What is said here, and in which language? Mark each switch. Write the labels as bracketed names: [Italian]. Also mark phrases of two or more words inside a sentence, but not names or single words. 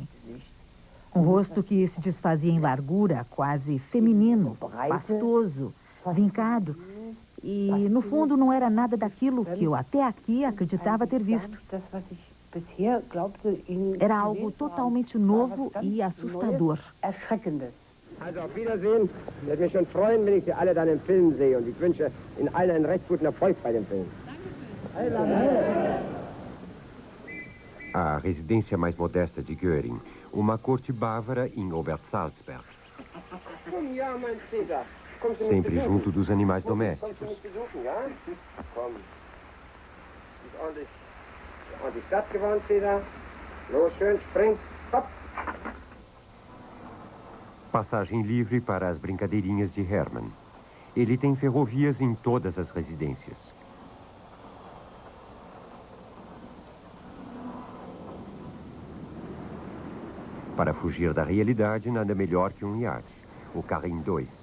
[Portuguese] Um rosto que se desfazia em largura, quase feminino, pastoso, vincado. E, no fundo, não era nada daquilo que eu até aqui acreditava ter visto. Era algo totalmente novo e assustador. [German] Also auf Wiedersehen. Ich werde mich schon freuen, wenn ich Sie alle dann im Film sehe. Und ich wünsche Ihnen allen einen recht guten Erfolg bei dem Film. [Portuguese] A residência mais modesta de Göring, uma corte bávara em Obersalzberg. [German] Ja, mein Cäsar. Kommst du mich [Portuguese] Sempre [German] besuchen? [Portuguese] junto dos animais domésticos. [German] Kommst du mich besuchen, ja? Komm. Ist ordentlich satt geworden, Cäsar. Los, schön, spring. Hopp. [Portuguese] Passagem livre para as brincadeirinhas de Hermann. Ele tem ferrovias em todas as residências. Para fugir da realidade, nada melhor que um iate, o Karin II.